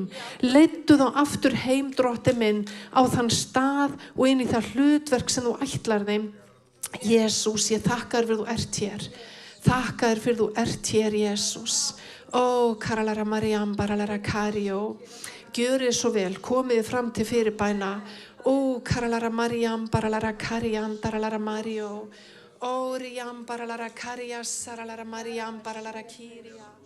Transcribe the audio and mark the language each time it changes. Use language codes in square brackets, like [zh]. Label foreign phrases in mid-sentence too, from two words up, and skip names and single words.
[is] Leiddu þá aftur heim, drotti minn, á þann stað og inn í það hlutverk sem þú ætlar þeim. Jesús, ég þakka þér fyrir þú ert hér. Þakka þér fyrir þú ert hér, Jesús. Ó, karalara Mariam, baralara Kario. Gjörið svo vel, komið fram til fyrirbæna. Ó, karalara Mariam, baralara Karian, baralara Mario. Ó, Riam, baralara Karias, saralara Mariam, baralara Kiria.